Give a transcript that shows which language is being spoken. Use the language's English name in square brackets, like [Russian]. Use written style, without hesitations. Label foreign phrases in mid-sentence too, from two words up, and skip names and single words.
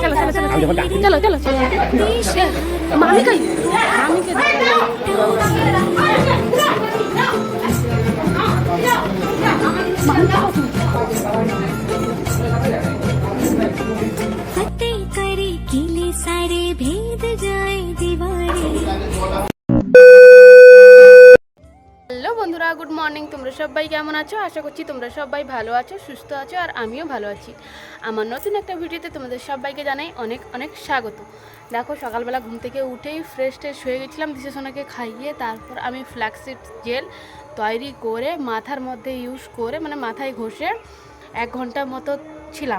[Hindi] चलो चलो चलो मामी कहीं मामी के फतेह करे किले सारे, भेद जाए दीवारे। [Bangla] হ্যালো বন্ধুরা, [English] good morning. [Bangla] তোমরা সবাই কেমন আছো? আশা করছি তোমরা সবাই ভালো আছো, সুস্থ আছো, আর আমিও ভালো আছি। আমার নতুন একটা ভিডিওতে তোমাদের সবাইকে জানাই অনেক অনেক স্বাগত। দেখো, সকালবেলা ঘুম থেকে উঠেই ফ্রেশ হয়ে গেছিলাম, দিশা সোনাকে খাইয়ে তারপর আমি [English] flaxseed gel [Bangla] তৈরি করে মাথার মধ্যে ইউজ করে মানে মাথায় ঘষে 1 ঘন্টার মতো ছিলাম।